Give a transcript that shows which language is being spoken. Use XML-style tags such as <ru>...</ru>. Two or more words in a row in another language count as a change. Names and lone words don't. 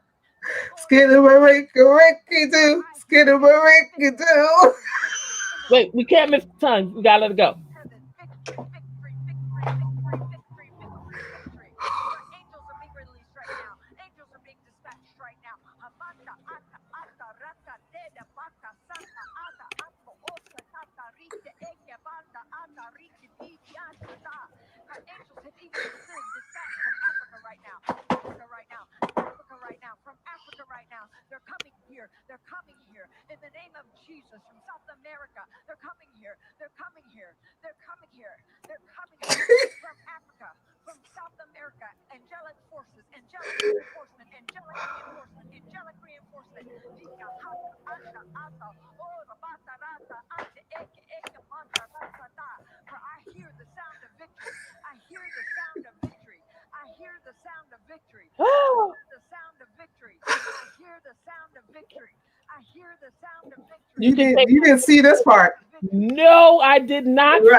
<en>Skidamarinky do. Skidamarinky do. Wait, we can't miss the time. We gotta let it go. Victory, victory, victory, victory, victory, victory, victory. Your angels are being released right now. Angels are being dispatched right now. Amanda, ata, ata, rata, deda, bata, santa, ata, ato, osa, tata, rite, eke, banda, ata, rite, didi, ata, da. Her angels have even been dispatched from Africa right now. Africa right now. Africa right now. From Africa right now. They're coming here. They're coming here. In the name of Jesus. From South America. They're coming here. They're coming here. They're coming here. They're coming here. From Africa. From South America. Angelic forces. Angelic reinforcement. Angelic reinforcement. Angelic reinforcement. Vika, hata, anta, ata. Oh, rabata, rata, ante, eke, eke, manta, rata, da. For I hear the sound of victory. I hear the sound of victory. I hear the sound of victory. I hear the sound of victory. I hear the sound of victory. I hear the sound of victory. You can take You didn't see this part. No, I did not see</en>